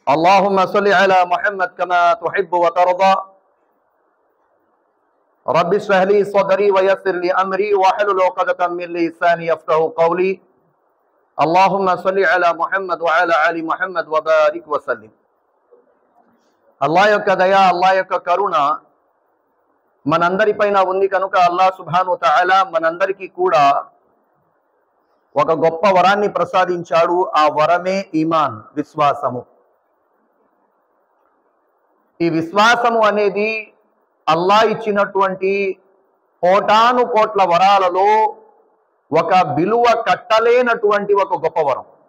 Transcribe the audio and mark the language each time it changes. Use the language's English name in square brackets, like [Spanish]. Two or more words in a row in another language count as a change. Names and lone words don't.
[Arabic] اللهم صل على محمد كما تحب وترضى رب اشرح لي صدري ويسر لي امري واحلل عقدة من لساني يفقهوا قولي اللهم صل على محمد وعلى ال محمد وبارك وسلم. [Telugu] అల్లాహ్ యొక్క దయ, అల్లాహ్ యొక్క కరుణ మనందరిపైన ఉంది కనుక అల్లాహ్ [Arabic] سبحانه وتعالى [Telugu] మనందరికీ కూడా ఒక గొప్ప వరాన్ని ప్రసాదించాడు. ఆ వరమే ఈమాన్, విశ్వాసము. ఈ విశ్వాసము అనేది అల్లాహ్ ఇచ్చినటువంటి కోటాను కోట్ల వరాలలో ఒక విలువ కట్టలేనటువంటి ఒక గొప్ప వరం.